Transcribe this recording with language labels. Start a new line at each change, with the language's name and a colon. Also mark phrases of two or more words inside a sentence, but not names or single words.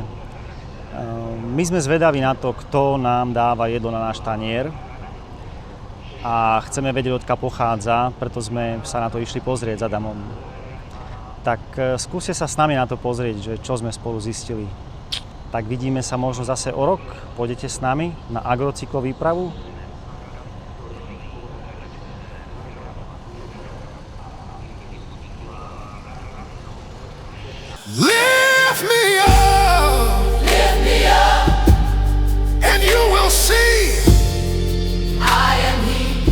Slovak: My sme zvedaví na to, kto nám dáva jedlo na náš tanier a chceme vedieť, odkiaľ pochádza, preto sme sa na to išli pozrieť s Adamom. Tak skúste sa s nami na to pozrieť, že čo sme spolu zistili. Tak vidíme sa možno zase o rok, pôjdete s nami na agrocyklovýpravu.
English: Lift me up. Lift me up. And you will see I am he.